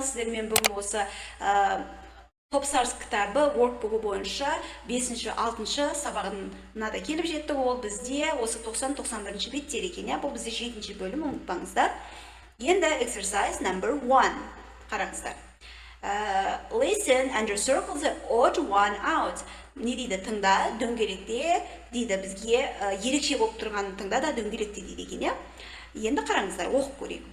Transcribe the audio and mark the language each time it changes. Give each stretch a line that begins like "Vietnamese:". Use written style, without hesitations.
Kazakh: Sizlerмен бүгін осы Топсарс кітабы workbook бойынша 5-6 сабағына да келіп жеттік. Ол бізде осы 90-91 беттер екен. Бұл бізде 7-ші бөлім, ұмытпаңыздар. Енді
English: exercise number 1.
Kazakh: Қараңыздар.
English: Listen and circle the odd one out.
Kazakh: Не дейді? Тыңда, дөңгелекте дейді, бізге ерекше болып тұрған тыңда да дөңгелекте дейді екен. Енді қараңыздар, оқып көрейік.